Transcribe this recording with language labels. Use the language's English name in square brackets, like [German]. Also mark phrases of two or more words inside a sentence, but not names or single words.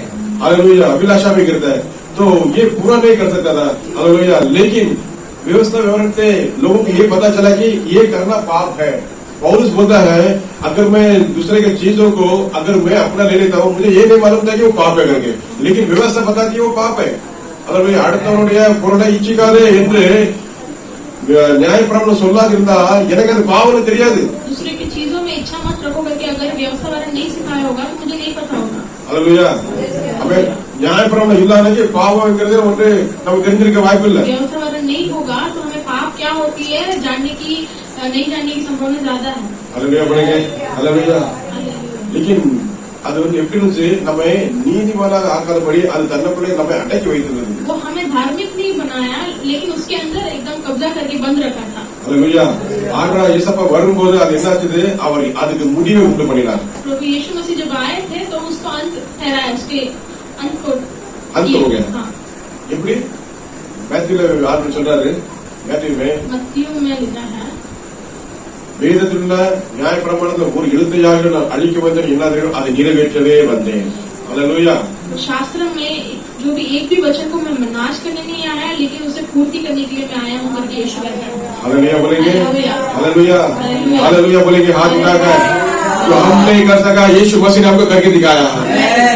[Hindi] हालेलुया अभिलाषा में गिरता है तो ये पूरा नहीं कर सकता था। हालेलुया लेकिन व्यवस्था विवरण से लोगों को ये पता चला कि ये करना पाप है। पौलुस बोलता है अगर मैं दूसरे के चीजों को अगर मैं अपना ले लेता हूँ मुझे ये नहीं मालूम था कि वो पाप है करके लेकिन व्यवस्था बताती है वो पाप है। [Tamil] हालेलुया அடுத்தவனுடைய பொருளை இச்சிக்காதே என்று நியாயப்பிரமாணம் சொல்லாதிருந்தா எனக்கு அது பாவம்னு தெரியாது। [Hindi] दूसरे की चीजों में इच्छा मत रखो करके अगर व्यवस्था वाला नहीं सिखाया होगा तो मुझे नहीं पता होगा। हालेलुया हमें [Tamil] நியாயப்பிரமாணம் இல்லாதே பாவம்ங்கிறது ஒன்று நமக்கு தெரிஞ்சிருக்க வாய்ப்பு இல்லை। [Hindi] व्यवस्था वाला नहीं होगा तो हमें पाप क्या होती है जानने की नहीं जानने की संभावना ज्यादा है। हालेलुया बोलेंगे हालेलुया लेकिन [Tamil] அது வந்து எப்படி இருந்துச்சு நம்ம நீதிமானாக ஆக்காதபடி அது தன்னுக்குள்ளே நம்ம அடக்கி வைத்திருந்தது। [Hindi] वो हमें धार्मिक नहीं बनाया लेकिन उसके अंदर एकदम कब्जा करके बंद रखा था। [Tamil] हालेलुया ஆண்டவரா இயேசுப்பா வரும்போது அது என்னாச்சு அவர் அதுக்கு முடிவை உண்டு பண்ணினார்। [Hindi] प्रभु यीशु मसीह जब आए थे तो उसको अंत ठहराया उसके अंत को अंत हो गया। हाँ [Tamil] எப்படி மேத்யூல ஆண்டு சொல்றாரு மேத்யூவே [Hindi] मत्तियों में लिखा है [Tamil] வேதத்தில் உள்ள நியாயப்பிரமாணத்தில் ஒரு எழுத்தையாக நான் அழிக்க வந்தேன் என்ன அதை நிறைவேற்றவே வந்தேன்। [Hindi] हालेलुया शास्त्र में जो भी एक भी वचन को मैं नाश करने नहीं आया लेकिन उसे पूर्ति करने के लिए मैं आया हूँ करके यीशु कहता है। हालेलुया बोलेंगे हालेलुया हालेलुया बोलेंगे हाथ उठाकर जो हम नहीं कर सका यीशु मसीह ने हमको करके दिखाया है।